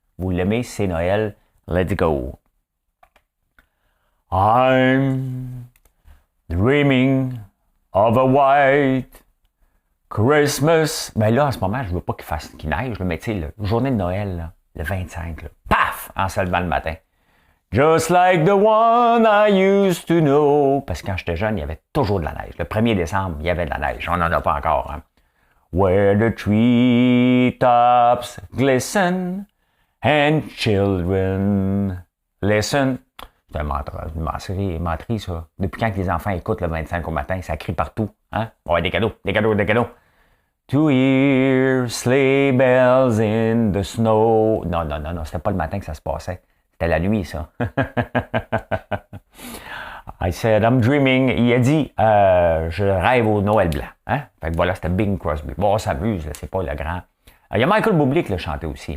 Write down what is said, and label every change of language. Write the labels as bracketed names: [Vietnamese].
[French] Vous l'aimez, c'est Noël. [English] Let's go. I'm dreaming of a white Christmas. [French] Ben là, en ce moment, je veux pas qu'il neige, mais tu sais, la journée de Noël, là, le 25, là, paf, en se levant le matin. [English] Just like the one I used to know. [French] Parce que quand j'étais jeune, il y avait toujours de la neige. Le 1er décembre, il y avait de la neige. On n'en a pas encore. Hein? [English] Where the treetops glisten and children listen. [French] C'est une menterie, ça. Depuis quand que les enfants écoutent le 25 au matin, ça crie partout. Hein? Ouais, des cadeaux. [English] To hear sleigh bells in the snow. [French] Non, c'était pas le matin que ça se passait. C'était la nuit, ça. [English] I said, I'm dreaming. [French] Il a dit, je rêve au Noël blanc. Hein? Fait que voilà, c'était Bing Crosby. Bon, on s'amuse, c'est pas le grand. Il y a Michael Bublé qui l'a chanté aussi.